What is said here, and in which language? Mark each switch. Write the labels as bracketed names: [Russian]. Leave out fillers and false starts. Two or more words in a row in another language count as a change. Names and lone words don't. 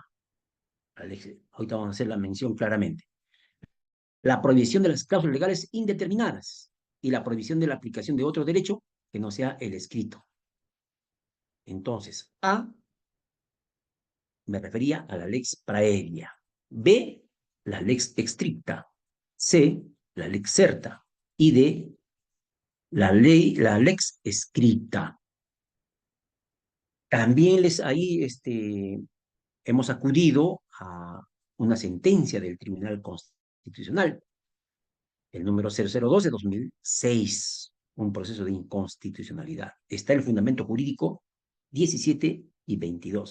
[Spanish] Ahorita vamos a hacer la mención claramente. La prohibición de las cláusulas legales indeterminadas y la prohibición de la aplicación de otro derecho que no sea el escrito. Entonces, A, me refería a la [Latin] lex praevia. [Spanish] B, la [Latin] lex stricta. [Spanish] C, la [Latin] lex certa. [Spanish] Y D, la [Latin] lex scripta. [Spanish] También ahí hemos acudido a una sentencia del Tribunal Constitucional, el número 002 de 2006, un proceso de inconstitucionalidad. Está el fundamento jurídico 17 y 22.